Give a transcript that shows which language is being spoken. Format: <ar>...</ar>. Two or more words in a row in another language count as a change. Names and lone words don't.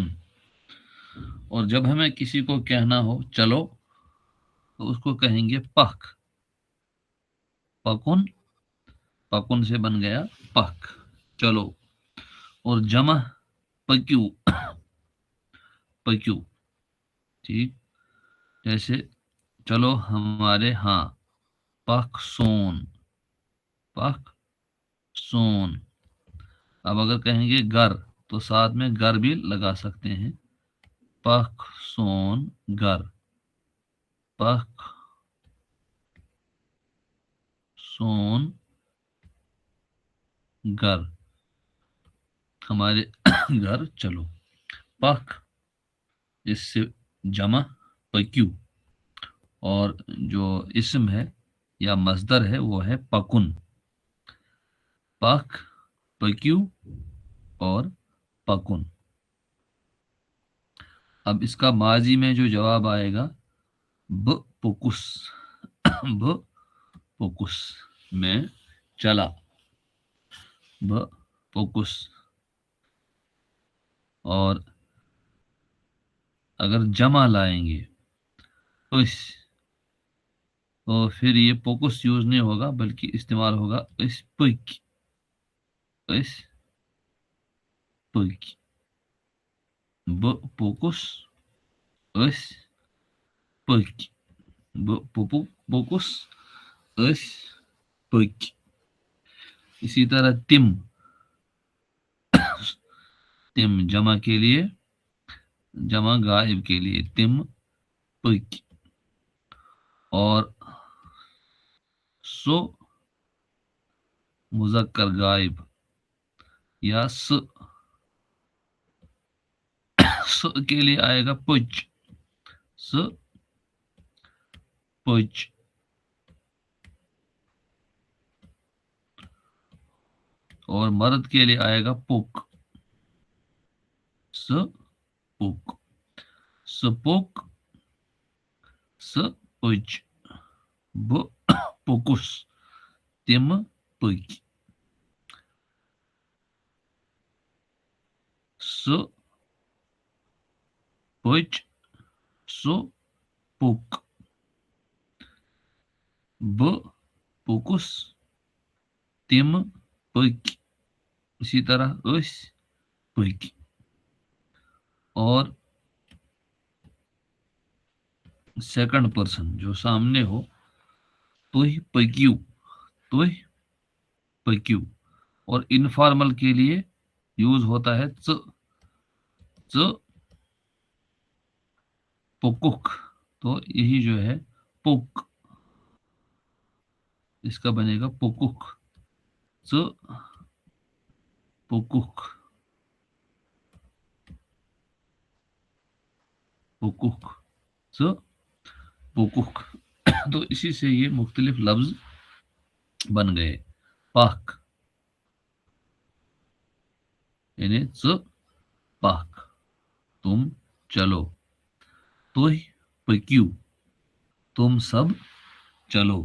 <ur>اور جب ہمیں کسی کو کہنا ہو چلو تو اس کو کہیں گے پک،</ur> <ks>پکن، پکن</ks> <ur>سے بن گیا پک، چلو۔ اور جمع</ur> <ks>پکیو، पक्यू।</ks> <ur>ٹھیک، جیسے چلو ہمارے یہاں,</ur> <ks>पख सोन, पख सोन।</ks> <ur>اب اگر کہیں گے گھر تو ساتھ میں گھر بھی لگا سکتے ہیں,</ur> <ks>पख सोन घर, पख सोन घर,</ks> <ur>ہمارے گھر چلو. پخ اس سے جمع پکیو، اور جو اسم ہے یا مصدر ہے وہ ہے پکن,</ur> <ks>पख पक्यू</ks> <ur>اور پکن. اب اس کا ماضی میں جو جواب آئے گا,</ur> <ks>ब पुकुस, ब पुकुस</ks> <ur>میں چلا,</ur> <ks>ब पुकुस।</ks> <ur>اور اگر جمع لائیں گے تو تو پھر یہ پوکس یوز نہیں ہوگا، بلکہ استعمال ہوگا</ur> <ks>इस पुक, इस पुक, ब पोकुस, इस पुक, ब पोकुस, इस पुक।</ks> <ur>اسی طرح</ur> <ks>तिम, तिम</ks> <ur>جمع کے لیے، جمع غائب کے لیے</ur> <ks>तिम पुक।</ks> <ur>اور سو مذکر غائب یا س کے لیے آئے گا پچ,</ur> <ks>स पुच।</ks> <ur>اور مرد کے لیے آئے گا پک,</ur> <ks>स पुक, सपुक, स पुच, ब पुकुस, तिम पुक, स पुच, सो पुक, ब पुकुस, तिम पुक।</ks> <ur>اسی طرح</ur> <ks>उस पुक।</ks> <ur>اور</ur> <en>second person</en> <ur>جو سامنے ہو,</ur> <ks>तुह पक्यू, तुह पक्यू।</ks> <ur>اور انفارمل کے لیے یوز ہوتا ہے چ,</ur> <ks>च पुकुक।</ks> <ur>تو یہی جو ہے</ur> <ks>पुक,</ks> <ur>اس کا بنے گا</ur> <ks>पुकुक, च पुकुक, पुकुक, च पुकुक।</ks> <ur>تو اسی سے یہ مختلف لفظ بن گئے. پاک یعنی</ur> <ks>च पाक,</ks> <ur>تم چلو.</ur> <ks>तुह पक्यू,</ks> <ur>تم سب چلو.</ur>